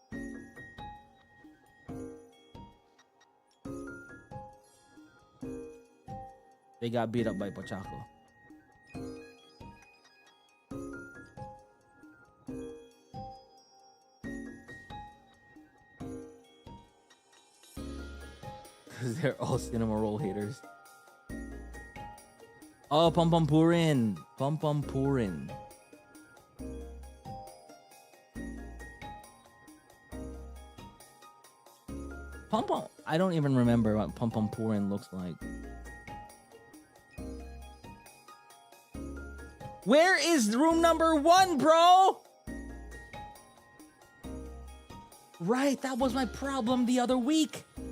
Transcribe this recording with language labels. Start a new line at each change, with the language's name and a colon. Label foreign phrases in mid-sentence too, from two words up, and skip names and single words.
English: They got beat up by Pochaco. Because they're all cinema roll haters. Oh, Pom Pom Purin. Pom Pom Purin. Pom Pom. I don't even remember what Pom Pom Purin looks like. Where is room number 1, bro? Right, that was my problem the other week.